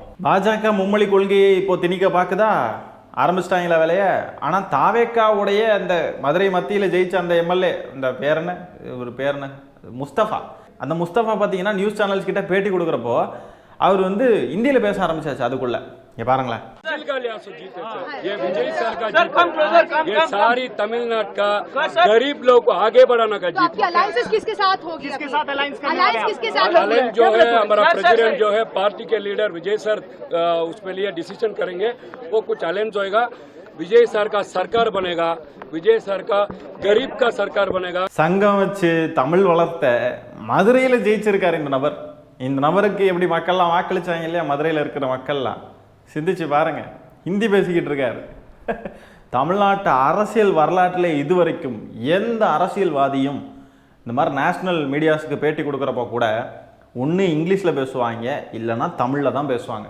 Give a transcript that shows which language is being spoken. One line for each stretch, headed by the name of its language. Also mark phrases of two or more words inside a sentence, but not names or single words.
Tamil: பாஜக மும்மொழி கொள்கையை இப்போது திணிக்க பார்க்குதா? ஆரம்பிச்சிட்டாங்களா வேலையை? ஆனால் தாவேக்காவுடைய அந்த மதுரை மத்தியில் ஜெயிச்ச அந்த MLA, அந்த பேர் என்ன முஸ்தபா, அந்த முஸ்தபா பார்த்தீங்கன்னா
English: news channels
Tamil: கிட்ட பேட்டி கொடுக்குறப்போ அவர் ஹிந்தியில் பேச ஆரம்பிச்சாச்சு. அதுக்குள்ள பாருங்களேன்.
Hindi: ये विजय सर का जीत है। ये सारी तमिलनाडु का गरीब लोग को आगे बढ़ाने का जीत है। अलायंस किसके साथ होगी? किसके साथ अलायंस किसके साथ? अलायंस जो है हमारा प्रेसिडेंट जो है पार्टी के लीडर विजय सर उसमें लिए डिसीजन करेंगे। वो कुछ अलायंस होएगा, विजय सर का सरकार बनेगा, विजय सर का गरीब का सरकार बनेगा।
Tamil: சங்கம் வச்சு தமிழ் வளர்த்த மதுரையில் ஜெயிச்சிருக்காரு இந்த நபருக்கு எப்படி மக்கள்லாம் வாக்களிச்சாங்க இல்லையா? மதுரையில் இருக்கிற மக்கள்லாம் சிந்திச்சு பாருங்க. ஹிந்தி பேசிக்கிட்டு இருக்காரு. தமிழ்நாட்டு அரசியல் வரலாற்றில் இதுவரைக்கும் எந்த அரசியல்வாதியும் இந்த மாதிரி
English: national medias-க்கு
Tamil: பேட்டி கொடுக்குறப்போ கூட ஒன்று இங்கிலீஷில் பேசுவாங்க, இல்லைன்னா தமிழில் தான் பேசுவாங்க.